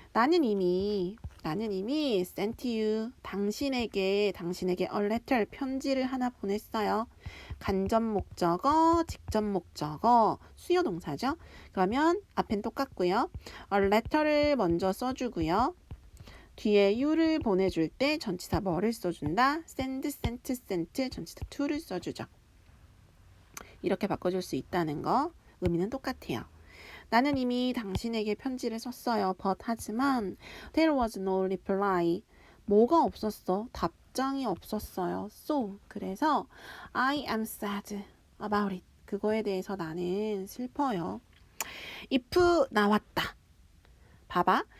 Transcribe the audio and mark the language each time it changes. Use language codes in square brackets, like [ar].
[ko] 나는 이미 [en] sent you. [ko] 당신에게 [en] a letter. [ko] 편지를 하나 보냈어요. 간접 목적어, 직접 목적어, 수요 동사죠. 그러면 앞엔 똑같고요. a letter를 먼저 써주고요. 뒤에 you를 보내줄 때 전치사 뭐를 써준다? sent, 전치사 to를 써주죠. 이렇게 바꿔줄 수 있다는 거. 의미는 똑같아요. 나는 이미 당신에게 편지를 썼어요. [en] but [ko] 하지만 [en] there was no reply. [ko] 뭐가 없었어? 답장이 없었어요. [en] so [ko] 그래서 [en] I am sad about it. [ko] 그거에 대해서 나는 슬퍼요. if 나왔다. 봐봐.